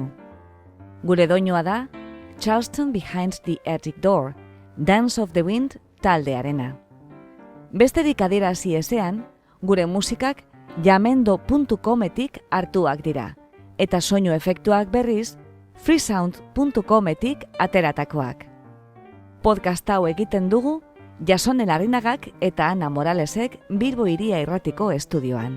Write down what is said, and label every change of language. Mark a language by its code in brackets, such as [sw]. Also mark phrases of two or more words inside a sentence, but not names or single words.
[eu] Gure doinua da Charleston Behind the Attic Door, Dance of the Wind taldearena. Besterik adierazi ezean, gure musikak jamendo.cometik hartuak dira, eta soinu efektuak berriz freesound.cometik ateratakoak. Podcast hau egiten dugu Jasone Larrinagak eta Ana Moralesek Bilbo Hiria Irratiko estudioan.